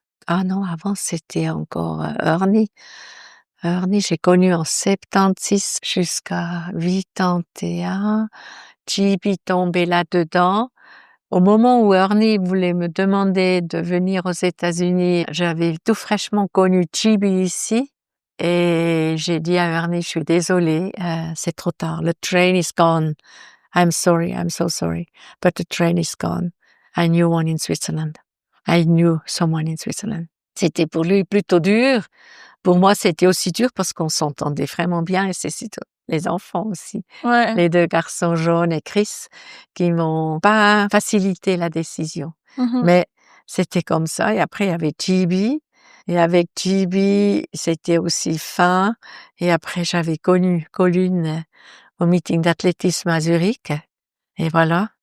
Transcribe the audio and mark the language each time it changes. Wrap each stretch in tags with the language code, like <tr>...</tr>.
<fr>Ah non, avant c'était encore, Ernie. Ernie, j'ai connu en 76 jusqu'à 81. GB tombait là-dedans. Au moment où Ernie voulait me demander de venir aux États-Unis, j'avais tout fraîchement connu GB ici et j'ai dit à Ernie: «Je suis désolée, c'est trop tard.</fr> <en>Le train is gone. I'm sorry, I'm so sorry, but the train is gone. I knew one in Switzerland. I knew someone in Switzerland».</en> <fr>C'était pour lui plutôt dur. Pour moi, c'était aussi dur parce qu'on s'entendait vraiment bien et c'est les enfants aussi. ouais. Les 2 garçons jaunes et Chris qui m'ont pas facilité la décision. Mmh. Mais c'était comme ça et après il y avait GB et avec GB, c'était aussi fin et après j'avais connu Colin au meeting d'athlétisme à Zurich et voilà.</fr>